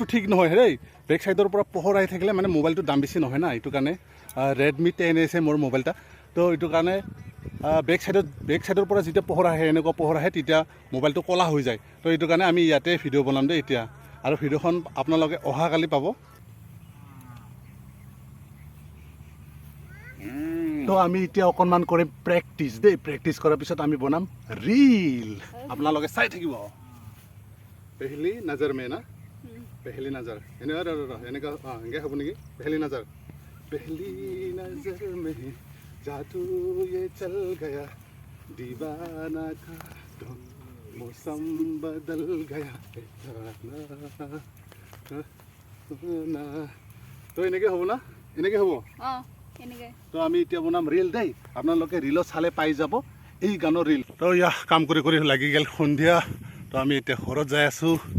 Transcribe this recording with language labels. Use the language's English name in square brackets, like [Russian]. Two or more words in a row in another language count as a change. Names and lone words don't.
[Assamese] ঠিক নহয় দেই [English] back side [Assamese] পৰা পোহৰ আহি থাকিলে মানে মোবাইলটো দাম বেছি নহয় না এইটো কাৰণে ৰেডমি 10 আছে মোৰ মোবাইলটা তো এইটো কাৰণে [English] back side [Assamese] পৰা যেতিয়া পোহৰ আহে এনেকুৱা পোহৰ আহে তেতিয়া মোবাইলটো ক'লা হৈ যায় তো এইটো কাৰণে আমি ইয়াতে ভিডিঅ' বনাম দেই এতিয়া আৰু ভিডিঅ'খন আপোনালোকে অহাকালি পাব তো আমি এতিয়া অকণমান কৰিম প্ৰেক্টিছ কৰাৰ পিছত আমি বনাম ৰিল আপোনালোকে চাই থাকিব [Hindi] पहली नज़र में ना पहली नजर [Assamese] এনেকা এনেকৈ হ'ব নেকি [Hindi] पहली नजर में जादू ये चल गया दीवाना था तो मौसम बदल गया [Assamese] তো এনেকৈ হ'ব না এনেকৈ হ'ব তো আমি এতিয়া বনাম ৰিল দেই আপোনালোকে ৰিলত চালে পাই যাব এই গানৰ ৰিল তো ইয়া কাম কৰি লাগি গ'ল সন্ধিয়া তো আমি এতিয়া ঘৰত যাই আছোঁ